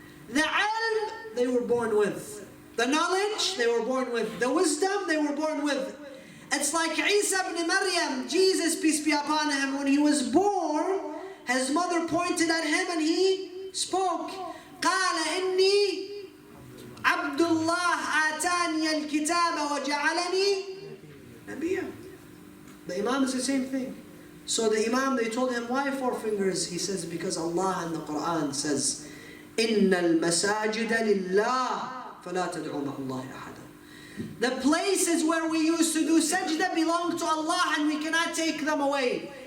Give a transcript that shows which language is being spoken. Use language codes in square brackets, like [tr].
[en] The ilm, they were born with. The knowledge, they were born with. The wisdom, they were born with. It's like Isa ibn Maryam, Jesus, peace be upon him, when he was born, his mother pointed at him and he spoke. [ar] قال إني عبد الله آتاني الكتاب وجعلني نبيا. [en] The Imam is the same thing. So the Imam, they told him, why 4 fingers? He says, because Allah in the Quran says, [ar] إِنَّ الْمَسَاجِدَ لِلَّهِ فَلَا تَدْعُوا مَعَ اللَّهِ أَحَدًا. [en] The places where we used to do sajda belong to Allah and we cannot take them away.